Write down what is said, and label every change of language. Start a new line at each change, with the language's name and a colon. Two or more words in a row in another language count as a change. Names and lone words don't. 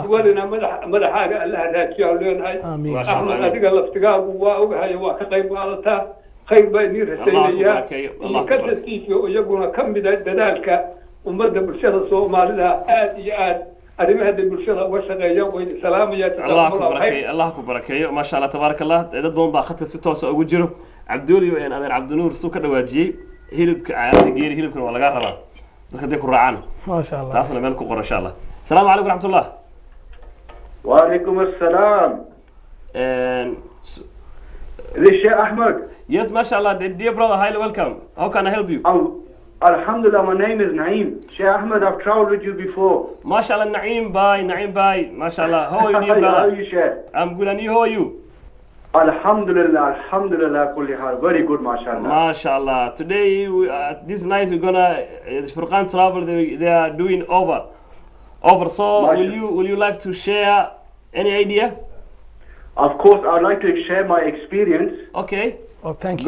Somali: walina madaxaaga Allah raajiyo leenahay ahmed adiga laftigaagu waa ogahay waa ka qayb qaadataa khayr baa idin rasaynayaa barakeeyo, Allah iyo ku ka barakeeyo. tasiifiyo iyaguna ka mid ah dadaalka ummadda bulshada soomaalida aad iyo aad arrimaha bulshada uga shaqeeya way salaamaya
Arabic: الله كبركي الله كبركي ما شاء الله تبارك الله
Somali: dad badan baa khadka si toos ah ugu jiro cabduuli oo adeer cabdinuur suu ka dhawaajiyay hilibka caadi geeri hilibkan waa laga rabaa dadka day ku raacaan
Arabic: ما شاء الله taasna meel ku qor insha Allah السلام عليكم ورحمة الله وعليكم السلام Sheikh Ahmed.
English: Yes, mashallah, dear brother, highly welcome. How can I help you? Alhamdulillah, my name is Naeem. Sheikh Ahmed, I've traveled with you before. Mashallah, Naeem, bye, mashallah. How are you, dear brother? How are you, Sheikh? I'm good, and you, how are you?
Arabic: الحمد لله، الحمد لله، كل حال.
English: Very good, mashallah. Mashallah. Today, this night, we're gonna, Furqan Travel, they are doing over. So, will you like to share any idea? Of course, I'd like to share my experience. Okay. Oh, thank you.